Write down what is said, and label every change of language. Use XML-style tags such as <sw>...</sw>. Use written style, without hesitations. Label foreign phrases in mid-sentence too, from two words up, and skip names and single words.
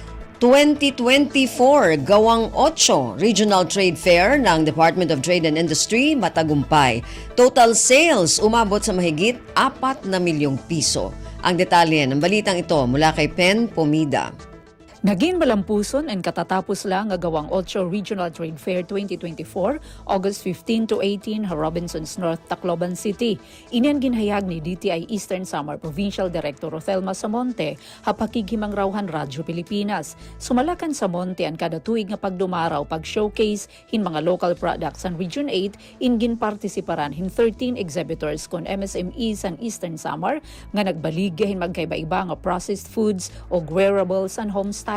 <tl>2024 Gawang 8 Regional Trade Fair ng Department of Trade and Industry matagumpay.</tl> <en>Total sales</en> <tl>umabot sa mahigit 4 na milyong piso. Ang detalye ng balitang ito mula kay Pen Pomida.</tl> <war>Naging malampuson and</war> <tl>katatapos lang</tl> <war>ang Gawang 8 Regional Trade Fair 2024, August 15 to 18, Robinsons North, Tacloban City. Inian ginhayag ni DTI Eastern Samar Provincial Director Rothelma Samonte, hapakigimang rawhan Radyo Pilipinas. Sumalakan Samonte ang kada tuig nga pagdumaraw pag-showcase hin mga</war> <en>local products</en> <war>sa Region 8, ingin partisiparan hin 13 exhibitors kon MSMEs sa Eastern Samar nga nagbaligya hin magkaiba-iba nga</war> <en>processed foods</en> <war>o</war> <en>wearables and homestyles.</en>